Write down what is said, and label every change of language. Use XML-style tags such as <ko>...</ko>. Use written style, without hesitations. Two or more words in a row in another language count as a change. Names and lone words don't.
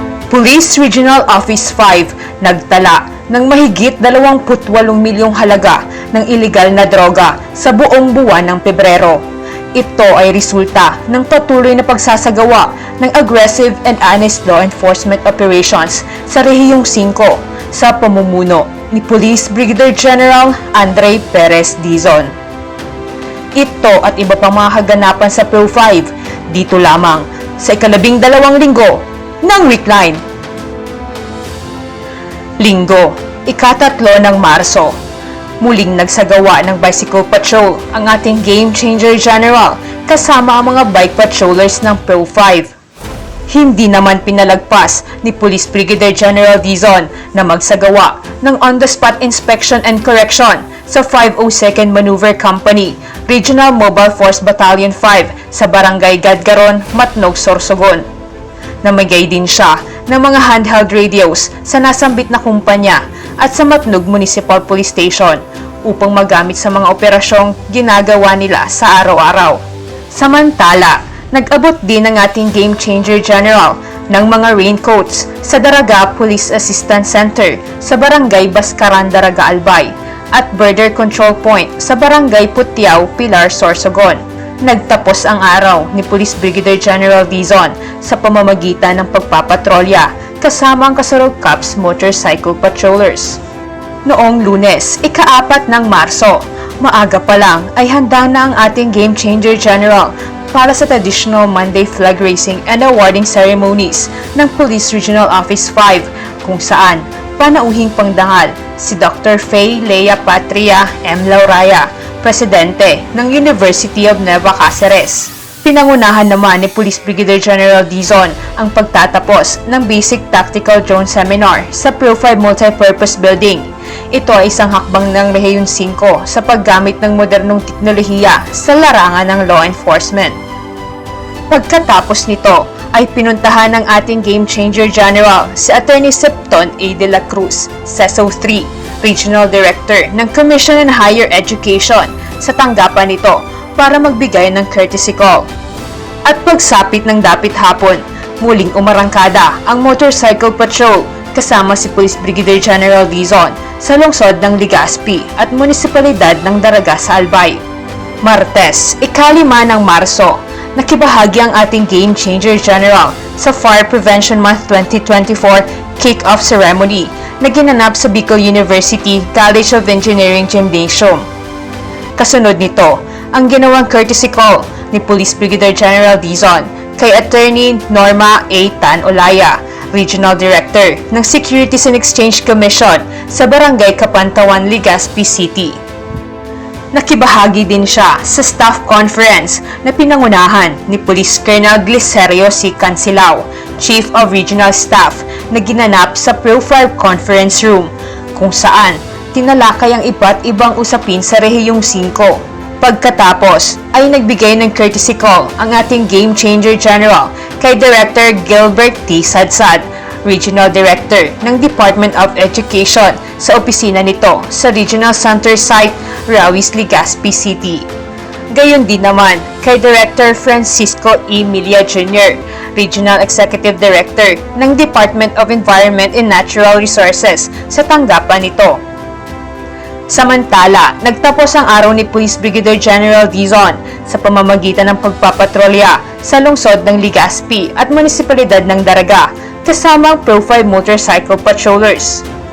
<tl>Police Regional Office 5 nagtala ng mahigit 28 milyong halaga ng iligal na droga sa buong buwan ng Pebrero. Ito ay resulta ng patuloy na pagsasagawa ng</tl> <en>aggressive and honest law enforcement operations</en> <tl>sa Rehiyong 5 sa pamumuno ni Police Brigadier General Andre Perez Dizon. Ito at iba pang mga kaganapan sa Pro 5 dito lamang sa ika-12 linggo ng Weekline. Linggo, ika-3 ng Marso, muling nagsagawa ng</tl> <en>bicycle patrol</en> <tl>ang ating Game Changer General kasama ang mga bike patrollers ng Pro 5. Hindi naman pinalagpas ni Police Brigadier General Dizon na magsagawa ng</tl> <en>on-the-spot inspection and correction</en> <tl>sa 502nd Maneuver Company, Regional Mobile Force Battalion 5 sa Barangay Gadgaron, Matnog, Sorsogon. Namigay din siya ng mga</tl> <en>handheld radios</en> <tl>sa nasambit na kumpanya at sa Matnog Municipal Police Station upang magamit sa mga operasyong ginagawa nila sa araw-araw. Samantala, nag-abot din ang ating Game Changer General ng mga raincoats sa Daraga Police Assistance Center sa Barangay Baskaran, Daraga, Albay at Border Control Point sa Barangay Putiao, Pilar, Sorsogon. Nagtapos ang araw ni Police Brigadier General Dizon sa pamamagitan ng pagpapatrolya kasama ang Kasurog Cops Motorcycle Patrollers. Noong Lunes, ika-4 ng Marso, maaga pa lang ay handa na ang ating Game Changer General para sa</tl> <en>traditional Monday flag raising and awarding ceremonies</en> <tl>ng Police Regional Office 5 kung saan panauhing pangdangal si Dr. Faye Lea Patria M. Lauraya, Presidente ng University of Nueva Cáceres. Pinangunahan naman ni Police Brigadier General Dizon ang pagtatapos ng Basic Tactical Drone Seminar sa Pro 5 Multipurpose Building. Ito ay isang hakbang ng Rehiyong 5 sa paggamit ng modernong teknolohiya sa larangan ng</tl> <en>law enforcement.</en> <tl>Pagkatapos nito ay pinuntahan ng ating Game Changer General si Attorney Septon A. de la Cruz, CESO 3, Regional Director ng Commission on Higher Education sa tanggapan nito para magbigay ng</tl> <en>courtesy call.</en> <tl>At pagsapit ng dapit hapon, muling umarangkada ang</tl> <en>motorcycle patrol</en> <tl>kasama si Police Brigadier General Dizon sa lungsod ng Legazpi at Munisipalidad ng Daraga sa Albay. Martes, ika-5 ng Marso, nakibahagi ang ating Game Changer General sa Fire Prevention Month 2024 Kick-Off Ceremony na ginanap sa Bicol University College of Engineering Gymnasium. Kasunod nito, ang ginawang</tl> <en>courtesy call</en> <tl>ni Police Brigadier General Dizon kay Attorney Norma A. Tan Olaya, Regional Director ng Securities and Exchange Commission sa Barangay Kapantawan, Legazpi City. Nakibahagi din siya sa</tl> <en>staff conference</en> <tl>na pinangunahan ni Police Colonel Glicerio C. Cancilao, Chief of Regional Staff, na ginanap sa Pro 5 Conference Room, kung saan tinalakay ang iba't ibang usapin sa Rehiyong 5. Pagkatapos ay nagbigay ng</tl> <en>courtesy call</en> <tl>ang ating Game Changer General kay Director Gilbert T. Sadsad, Regional Director ng Department of Education sa opisina nito sa Regional Center Site, Rawis, Legazpi City. Gayon din naman kay Director Francisco E. Milia Jr., Regional Executive Director ng Department of Environment and Natural Resources sa tanggapan nito. Samantala, nagtapos ang araw ni Police Brigadier General Dizon sa pamamagitan ng pagpapatrolya sa lungsod ng Legazpi at Munisipalidad ng Daraga kasama ang Pro 5 Motorcycle Patrollers.</tl>